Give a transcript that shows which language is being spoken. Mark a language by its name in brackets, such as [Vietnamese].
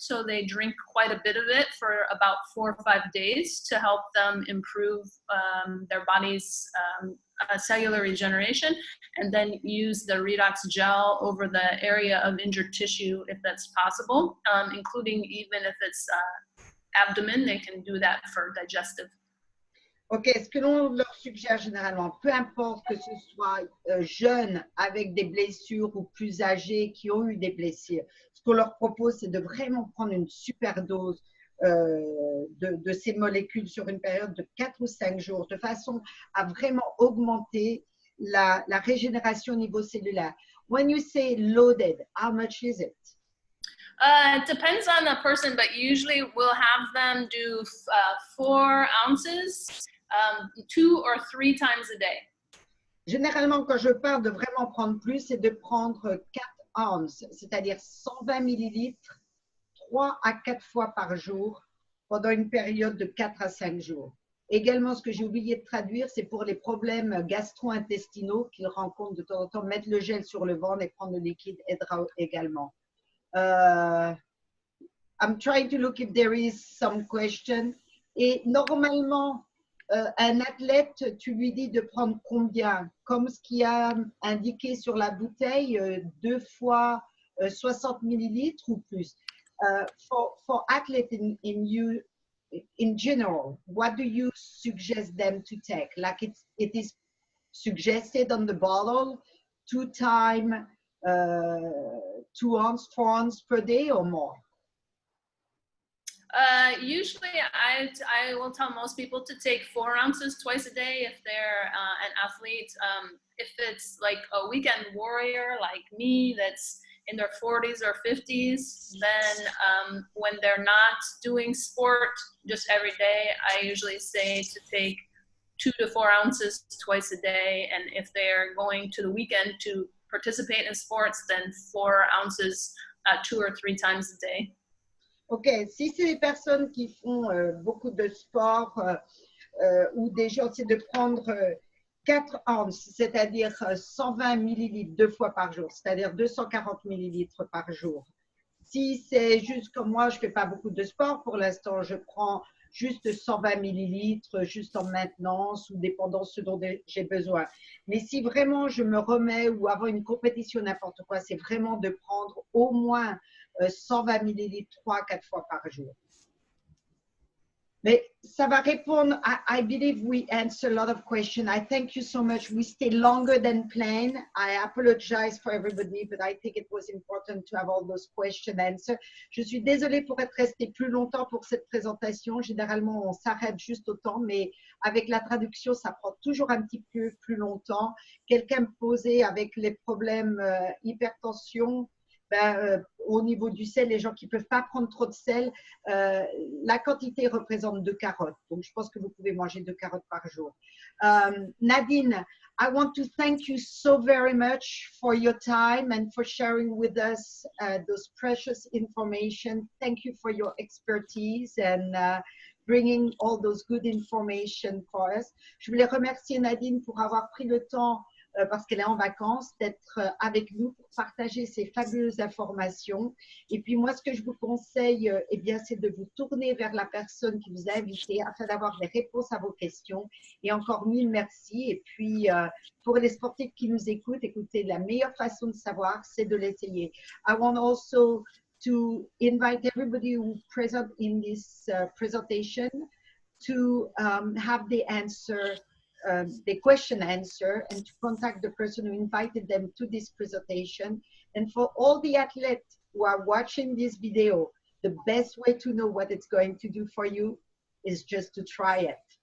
[English] So they drink quite a bit of it for about 4 or 5 days to help them improve their body's cellular regeneration, and then use the redox gel over the area of injured tissue if that's possible, including even if it's abdomen, they can do that for digestive. [French] Ok, ce que l'on leur suggère généralement, peu importe que ce soit jeunes avec des blessures ou plus âgés qui ont eu des blessures, ce qu'on leur propose, c'est de vraiment prendre une super dose de ces molécules sur une période de 4 ou 5 jours, de façon à vraiment augmenter la régénération au niveau cellulaire. [English] When you say loaded, how much is it? It depends on the person, but usually we'll have them do 4 ounces, 2 or 3 times a day. [French] Généralement, quand je parle de vraiment prendre plus, c'est de prendre 4 ounces, c'est-à-dire 120 millilitres, 3 à 4 fois par jour pendant une période de 4 à 5 jours. Également, ce que j'ai oublié de traduire, c'est pour les problèmes gastro-intestinaux qu'ils rencontrent de temps en temps, mettre le gel sur le ventre et prendre le liquide aidera également. [English] I'm trying to look if there is some question. [French] Et normalement, un athlète, tu lui dis de prendre combien? Comme ce qui a indiqué sur la bouteille, 2 fois 60 millilitres ou plus. [English] For athletes in general, what do you suggest them to take? Like it is suggested on the bottle, 2 times 2 ounces, 4 ounces per day or more? Usually I will tell most people to take 4 ounces twice a day if they're an athlete. If it's like a weekend warrior like me that's in their 40s or 50s, then when they're not doing sport just every day, I usually say to take 2 to 4 ounces twice a day. And if they're going to the weekend to participate in sports, then 4 ounces 2 or 3 times a day. [French] Ok, si c'est des personnes qui font beaucoup de sport ou des gens, c'est de prendre 4 ounces, c'est-à-dire 120 millilitres 2 fois par jour, c'est-à-dire 240 millilitres par jour. Si c'est juste comme moi, je ne fais pas beaucoup de sport pour l'instant, je prends juste 120 millilitres, juste en maintenance ou dépendant de ce dont j'ai besoin. Mais si vraiment je me remets ou avant une compétition, n'importe quoi, c'est vraiment de prendre au moins 120 millilitres 3-4 fois par jour. Mais ça va répondre. [English] I believe we answer a lot of questions. I thank you so much. We stay longer than planned. I apologize for everybody, but I think it was important to have all those questions answered. [French] Je suis désolée pour être restée plus longtemps pour cette présentation. Généralement, on s'arrête juste au temps, mais avec la traduction, ça prend toujours un petit peu plus longtemps. Quelqu'un me posait avec les problèmes hypertension au niveau du sel, les gens qui ne peuvent pas prendre trop de sel, la quantité représente 2 carottes. Donc, je pense que vous pouvez manger 2 carottes par jour. [English] Nadine, I want to thank you so very much for your time and for sharing with us those precious information. Thank you for your expertise and bringing all those good information for us. [French] Je voulais remercier Nadine pour avoir pris le temps parce qu'elle est en vacances, d'être avec nous pour partager ces fabuleuses informations. Et puis moi, ce que je vous conseille, eh bien, c'est de vous tourner vers la personne qui vous a invité afin d'avoir des réponses à vos questions. Et encore mille merci. Et puis, pour les sportifs qui nous écoutent, écoutez, la meilleure façon de savoir, c'est de l'essayer. [English] I want also to invite everybody who present in this presentation to have the answer the question answer and to contact the person who invited them to this presentation. And for all the athletes who are watching this video, the best way to know what it's going to do for you is just to try it.